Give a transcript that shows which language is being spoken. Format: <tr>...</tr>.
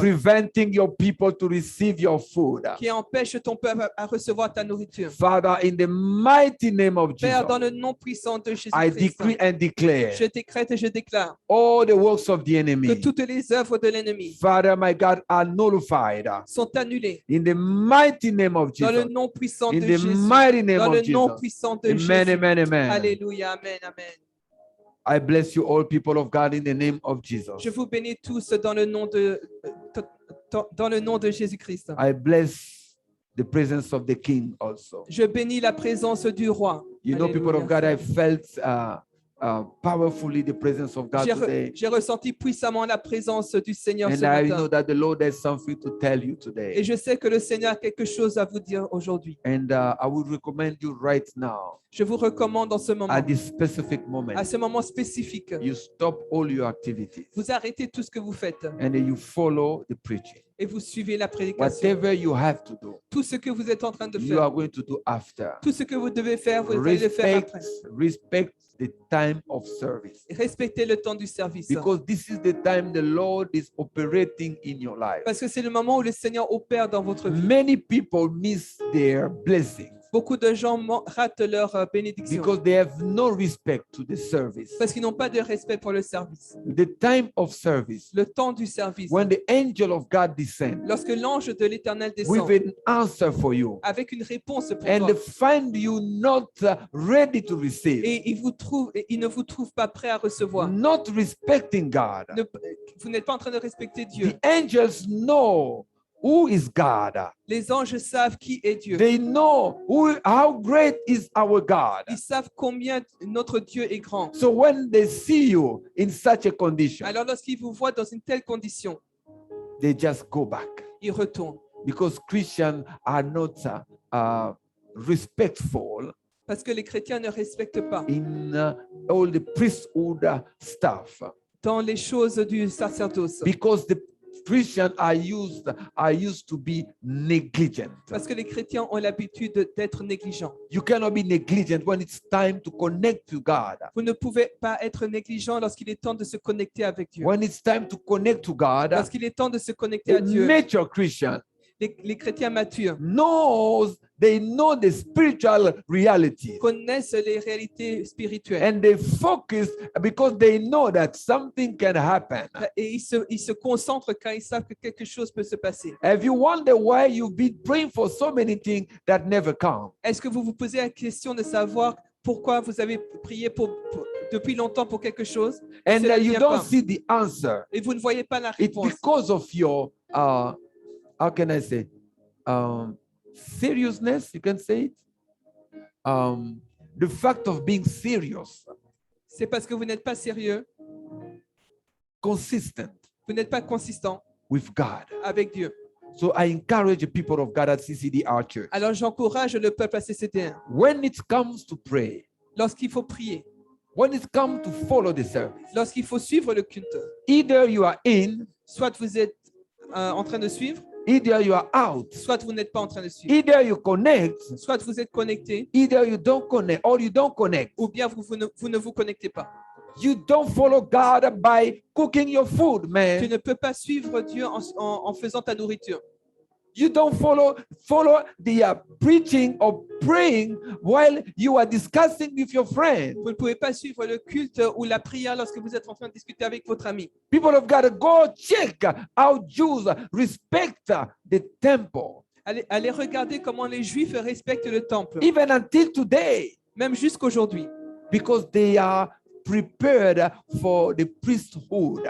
<en>preventing your people to receive your food.</en> <fr>qui empêchent ton peuple à recevoir ta nourriture.</fr> <en>Father, in the mighty name of Jesus,</en> <fr>Père, dans le nom puissant de</fr> <en>I</en> <fr>Jésus-Christ,</fr> <en>decree and declare</en> <fr>je décrète et je déclare</fr> <en>all the works of the</en> <fr>que</fr> <en>enemy,</en> <fr>toutes les œuvres de l'ennemi</fr> <en>Father, my God, are nullified</en> <fr>sont annulées</fr> <en>in the mighty name of</en> <fr>dans le</fr> <en>Jesus.</en> <fr>nom puissant</fr> <en>In</en> <fr>de</fr> <en>the</en> <fr>Jésus.</fr> <en>mighty name</en> <fr>Dans le</fr> <en>of</en> <fr>nom</fr> <en>Jesus.</en> <fr>puissant de</fr> <en>Amen,</en> <fr>Jésus.</fr> <en>amen, amen.</en> <fr>Alléluia, amen, amen.</fr> <en>I bless you all, people of God, in the name of Jesus.</en> <fr>Je vous bénis tous dans le nom de Jésus-Christ.</fr> <en>I bless the presence of the King also.</en> <fr>Je bénis la présence du roi.</fr> <en>You know, people of</en> <fr>Alléluia.</fr> <en>God, I felt powerfully the presence of God today.</en> <fr>J'ai ressenti puissamment la présence du Seigneur ce</fr> <en>And I</en> <fr>matin.</fr> <en>know that the Lord has something to tell you</en> <fr>Et</fr> <en>today.</en> <fr>je sais que le Seigneur a quelque chose à vous dire aujourd'hui.</fr> <en>And I would recommend you right now,</en> <fr>Je vous recommande en ce moment,</fr> <en>at this specific moment,</en> <fr>à ce moment spécifique,</fr> <en>you stop all your activities</en> <fr>vous arrêtez tout ce que vous faites</fr> <en>and then you follow the preaching.</en> <fr>et vous suivez la prédication.</fr> <en>Whatever you have to do,</en> <fr>Tout ce que vous êtes en train de</fr> <en>you</en> <fr>faire,</fr> <en>are going to do after.</en> <fr>tout ce que vous devez faire, vous allez le faire après.</fr> <en>Respect the time of service.</en> <fr>Respectez le temps du service.</fr> <en>Because this is the time the Lord is operating in your life.</en> <fr>Parce que c'est le moment où le Seigneur opère dans votre vie.</fr> <en>Many people miss their blessings</en> <fr>Beaucoup de gens ratent leur bénédiction</fr> <en>because they have no respect to the service.</en> <fr>parce qu'ils n'ont pas de respect pour le service.</fr> <en>The time of service,</en> <fr>Le temps du service.</fr> <en>when the angel of God descends</en> <fr>Lorsque l'ange de l'Éternel</fr> <en>with</en> <fr>descend</fr> <en>an answer for you</en> <fr>avec une réponse pour</fr> <en>and</en> <fr>toi</fr> <en>find you not ready to receive,</en> <fr>et il ne vous trouve pas prêt à recevoir,</fr> <en>not respecting God,</en> <fr>vous n'êtes pas en train de respecter Dieu.</fr> <en>the angels know who is God.</en> <fr>Les anges savent qui est Dieu.</fr> <en>They know how great is our God.</en> <fr>Ils savent combien notre Dieu est grand.</fr> <en>So when they see you in such a condition,</en> <fr>Alors lorsqu'ils vous voient dans une telle condition,</fr> <en>they just go back</en> <fr>ils retournent.</fr> <en>because Christians are not respectful</en> <fr>Parce que les chrétiens ne respectent pas</fr> <en>in all the priesthood stuff</en> <fr>dans les choses du sacerdoce.</fr> <en>because the Christians are used to be negligent.</en> <fr>Parce que les chrétiens ont l'habitude d'être négligents.</fr> <en>You cannot be negligent when it's time to connect to God.</en> <fr>Vous ne pouvez pas être négligent lorsqu'il est temps de se connecter avec Dieu.</fr> <en>When it's time to connect to God,</en> <fr>Lorsqu'il est temps de se connecter à</fr> <en>a</en> <fr>Dieu,</fr> <en>mature Christian</en> <fr>les chrétiens matures</fr> <en>they know the spiritual reality</en> <fr>connaissent les réalités spirituelles</fr> <en>and they focus because they know that something can happen.</en> <fr>et ils se concentrent quand ils savent que quelque chose peut se passer.</fr> <en>Have you wondered why you've been praying for so many things that never come?</en> <fr>Est-ce que vous vous posez la question de savoir pourquoi vous avez prié depuis longtemps pour quelque chose</fr> <en>And</en> <fr>Cela ne</fr> <en>you</en> <fr>vient</fr> <en>don't</en> <fr>pas.</fr> <en>see the answer?</en> <fr>Et vous ne voyez pas la</fr> <en>It's</en> <fr>réponse?</fr> <en>because of your how can I say seriousness, you can say it, the fact of being serious,</en> <fr>C'est parce que vous n'êtes pas sérieux,</fr> <en>consistent</en> <fr>vous n'êtes pas consistant</fr> <en>with God.</en> <fr>avec Dieu.</fr> <en>So I encourage the people of God at CCDR Church,</en> <fr>Alors j'encourage le peuple à CCD1.</fr> <en>when it comes to pray,</en> <fr>Lorsqu'il faut prier,</fr> <en>when it comes to follow the service,</en> <fr>lorsqu'il faut suivre le culte,</fr> <en>either you are in,</en> <fr>soit vous êtes en train de suivre,</fr> <en>either you are out,</en> <fr>soit vous n'êtes pas en train de suivre,</fr> <en>either you connect,</en> <fr>soit vous êtes connecté,</fr> <en>either you don't connect, or you don't connect.</en> <fr>ou bien vous ne vous connectez pas.</fr> <en>You don't follow God by cooking your food,</en> <fr>Tu</fr> <en>man.</en> <fr>ne peux pas suivre Dieu en faisant ta nourriture.</fr> <en>You don't follow the preaching or praying while you are discussing with your friend.</en> <fr>Vous ne pouvez pas suivre le culte ou la prière lorsque vous êtes en train de discuter avec votre ami.</fr> <en>People have got to go check how Jews respect the temple.</en> <fr>Allez regarder comment les Juifs respectent le temple,</fr> <en>Even until today,</en> <fr>même jusqu'aujourd'hui,</fr> <en>because they are prepared for the priesthood.</en>